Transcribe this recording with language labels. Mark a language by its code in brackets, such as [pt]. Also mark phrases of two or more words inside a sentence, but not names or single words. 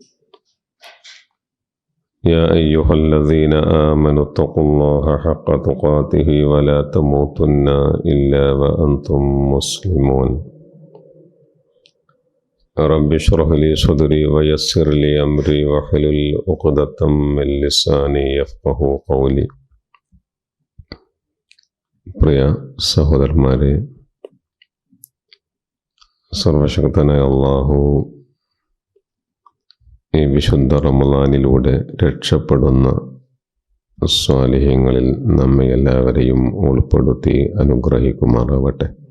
[ar] يا أيها الذين آمنوا اتقوا الله حق تقاته ولا تموتن إلا وأنتم مسلمون. رب اشرح لي صدري ويسر لي أمري واحلل عقدة من لساني يفقهوا قولي. [ml] പ്രിയ സഹോദരന്മാരെ, സർവശക്തനായ അല്ലാഹു ഈ വിശുദ്ധ റമളാനിലൂടെ രക്ഷപ്പെടുന്ന സ്വാലിഹ്യങ്ങളിൽ നമ്മെ എല്ലാവരെയും ഉൾപ്പെടുത്തി അനുഗ്രഹിക്കുമാറാവട്ടെ.